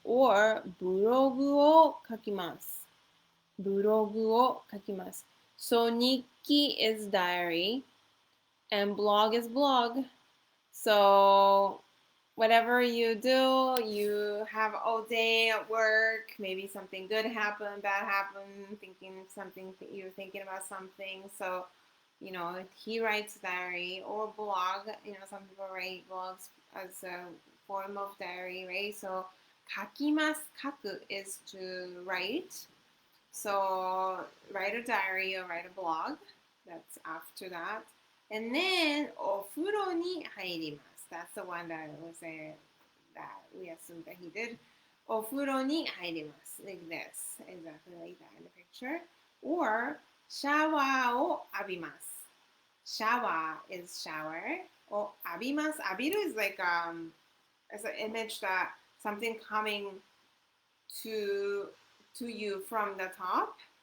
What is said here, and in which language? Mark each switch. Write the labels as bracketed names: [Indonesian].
[Japanese] or ブログを書きます。ブログを書きます。 [English] So 日記 is diary and blog is blog. So whatever you do, you have all day at work, maybe something good happened, bad happened, you're thinking about something. So, he writes diary or blog. Some people write blogs as a form of diary, right? [Japanese] So, 書きます. [English] 書く is to write. So, write a diary or write a blog. That's after that. And then, [Japanese] お風呂に入ります. [English] That's the one that was that we assumed that he did. [Japanese] お風呂に入ります. [English] Like this. Exactly like that in the picture. [Japanese] Or シャワーを浴びます. [English] Shower is shower. [Japanese] を浴びます. [English] 浴びる is like as an image that something coming to you from the top.